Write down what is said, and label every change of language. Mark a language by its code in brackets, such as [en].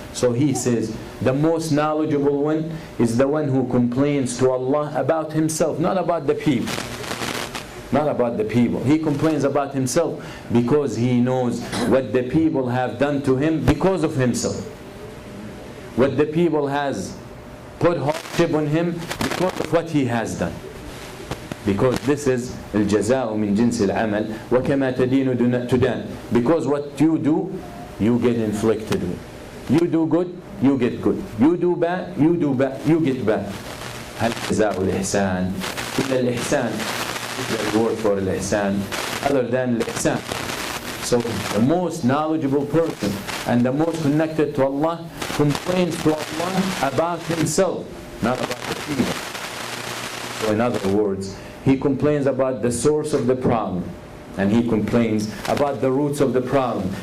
[en] So he says the most knowledgeable one is the one who complains to Allah about himself, not about the people. Not about the people. He complains about himself because he knows what the people have done to him because of himself. What the people has put hardship on him because of what he has done. Because this is [ar] الجزاء من جنس العمل وكما تدين تدان. [en] Because what you do, you get inflicted with. You do good, you get good. You do bad, you do bad, you get bad. [ar] هل جزاء الإحسان إلا الإحسان. [en] The word for الإحسان other than الإحسان. So the most knowledgeable person and the most connected to Allah complains to Allah about himself, not about the people. So in other words, he complains about the source of the problem, and he complains about the roots of the problem.